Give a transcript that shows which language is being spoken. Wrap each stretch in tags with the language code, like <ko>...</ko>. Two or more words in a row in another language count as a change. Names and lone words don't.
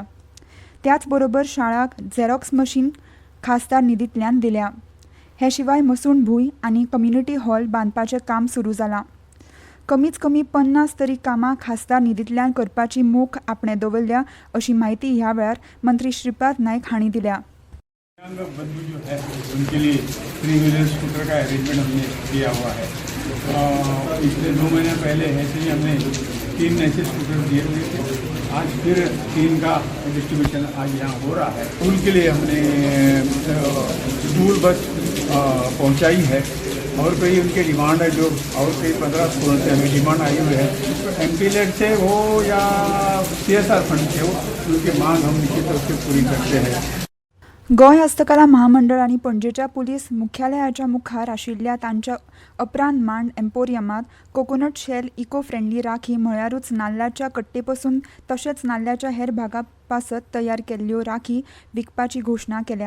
<kok>त्याच बरोबर शाळाक</kok> <en>Xerox machine</en> <kok>खासदार निधींतल्यान दिल्या. हे शिवाय मसूण भूंय आनी</kok> <en>community hall</en> <kok>बांदपाचें काम सुरू जालां. कमीच कमी 50 तरी कामां खासदार निधींतल्यान करपाची मोख आपणे दवरल्या अशी माहिती ह्या वेळार मंत्री श्रीपाद नायक हांणी दिल्या.</kok> <hi>बंधु जो है उनके लिए 3</hi> <en>wheeler scooter</en> <hi>का अरेंजमेंट हमने किया हुआ है. पिछले 2 महीने पहले ऐसे ही हमने 3 ऐसे स्कूटर दिए हुए थे. आज फिर 3 का डिस्ट्रीब्यूशन आज यहाँ हो रहा है. स्कूल के लिए हमने स्कूल बस पहुँचाई है और कई उनके डिमांड है जो और कई 15 स्कूलों से हमें डिमांड आई हुई है. एमपीलेट से हो या</hi> <en>CSR fund</en> <hi>से हो, उनकी मांग हम निश्चित रूप से पूरी करते हैं.</hi> <kok>गोंय हस्तकला महामंडळ आणि पणजेच्या पुलीस मुख्यालयाच्या मुखार आशिल्ल्या तांच्या अपरान मांड एम्पोरियमात</kok> <en>coconut shell eco friendly</en> <kok>राखी म्हळ्यारूच नाल्लाच्या कट्टेपसून तशेंच नाल्ल्याच्या हेर भागा पासत तयार केल्ल्यो राखी विकपाची घोशणा केल्या.</kok>